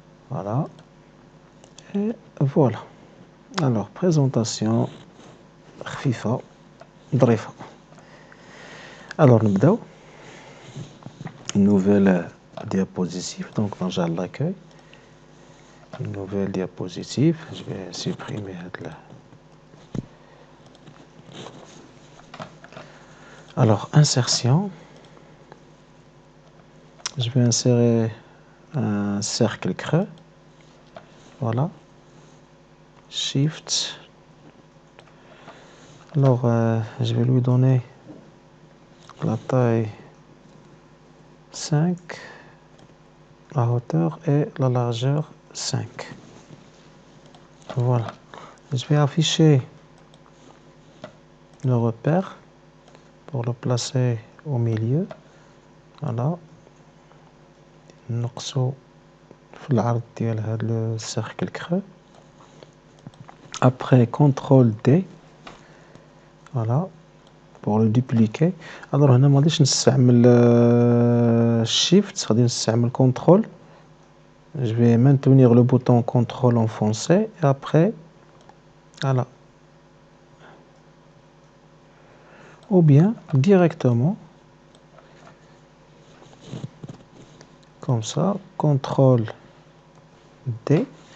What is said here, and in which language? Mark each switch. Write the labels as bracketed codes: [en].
[ar] فوالا فوالا الوغ بريزونطاسيون خفيفة ظريفة. الوغ نبداو. [fr] نوفيل diapositive, donc [ar] نرجع لاكاي. [fr] une nouvelle diapositive, je vais supprimer là. Alors insertion, je vais insérer un cercle creux, voilà, shift. Alors je vais lui donner la taille 5, la hauteur et la largeur 5. Voilà, je vais afficher le repère pour le placer au milieu. [ar] Voilà, نقصو في العرض ديال هذا السيركل كرو. [fr] Après CTRL D, voilà, pour le dupliquer. [ar] Alors هنا ما غاديش نستعمل Shift, غادي نستعمل CTRL. [fr] Je vais maintenir le bouton CTRL enfoncé et après voilà, ou bien directement comme ça, CTRL D.